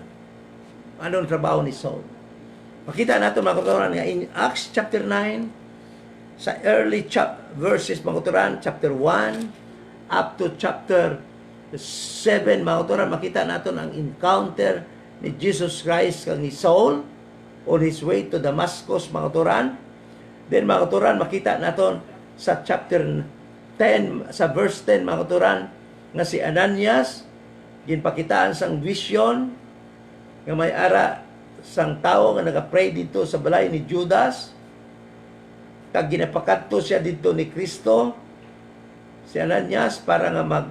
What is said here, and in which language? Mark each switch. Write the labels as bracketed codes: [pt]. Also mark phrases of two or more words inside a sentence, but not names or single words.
[hil] Anong trabaho ni Saul. Makita natin, mga kauturan, nga [en] in Acts chapter 9, [hil] sa [en] early verses, [hil] mga kauturan, [en] chapter 1 up to chapter 7, [hil] mga kauturan, makita natin ang encounter ni Jesus Christ kang ni Saul [en] on his way to Damascus, [hil] mga kauturan. Then, mga kauturan, makita natin sa chapter 10, sa verse 10, mga kauturan, nga si Ananias, ginpakitaan sang vision, nga may ara sang tao nga nagapray dito sa balay ni Judas, kag ginapakadto siya dito ni Kristo, si Ananias, para nga